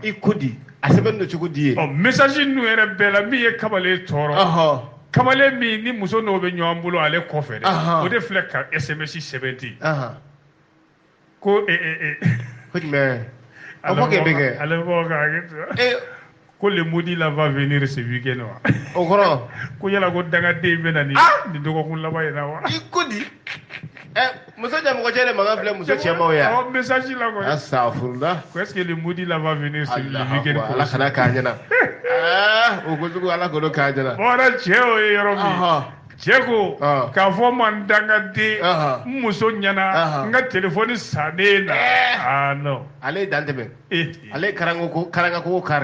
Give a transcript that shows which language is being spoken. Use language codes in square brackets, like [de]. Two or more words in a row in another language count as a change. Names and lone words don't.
[bm] i ko di a sɛbɛn don cogo di ye message ninnu yɛrɛ bɛɛ la min ye kamalen tɔɔrɔ kamalen min ni muso n'o bɛ ɲɔgɔn bolo ale kɔfɛ dɛ o de filɛ ka SMS sɛbɛn ten ko ko jumɛn o fɔ k'e bɛ kɛ ale bɔ k'a kɛ ko [fr] le maudit là va venir ce week-end [bm] wa o kɔrɔ ko yala ko dangaden bɛ na nin dɔgɔkun laban in na wa i ko di muso ɲɛmɔgɔ cɛ de mankan filɛ muso cɛmanw ye awɔ message la kɔni astafurlah [fr] ko est-ce que le maudit là va venir ce week-end [bm] ala kana k'a ɲɛna o ko sugu ala k'o k'a ɲɛna bɔra cɛ o ye yɔrɔ min cɛ ko k'a fɔ ma n dangaden n muso ɲɛna n ka telefɔni sannen na non ale ye dan tɛmɛ ale ye karangako kari